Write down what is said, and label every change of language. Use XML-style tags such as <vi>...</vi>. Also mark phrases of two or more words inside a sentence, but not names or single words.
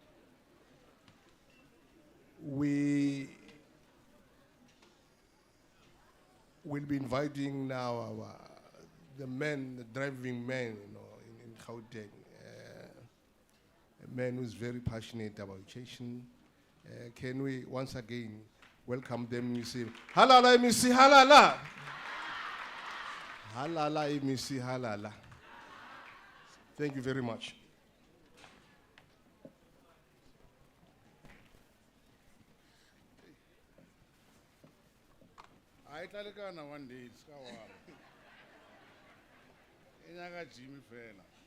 <en>We will be inviting now the driving men, in Gauteng, a man who's very passionate about education. Can we once again welcome them? You say,</en> <zu>halala, emisi, halala. Halala, emisi, halala.</zu> <en>Thank you very much. I tell you one day, it's Jimmy Fela.</en>